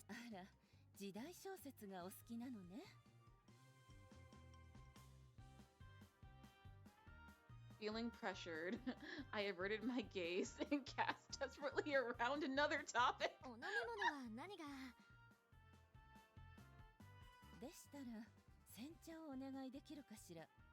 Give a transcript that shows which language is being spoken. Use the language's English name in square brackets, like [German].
[Japanese] あら、時代小説がお好きなのね。 [English] Feeling pressured, I averted my gaze and cast desperately around another topic. [Japanese] お飲み物は何が。でしたら煎茶をお願いできるかしら。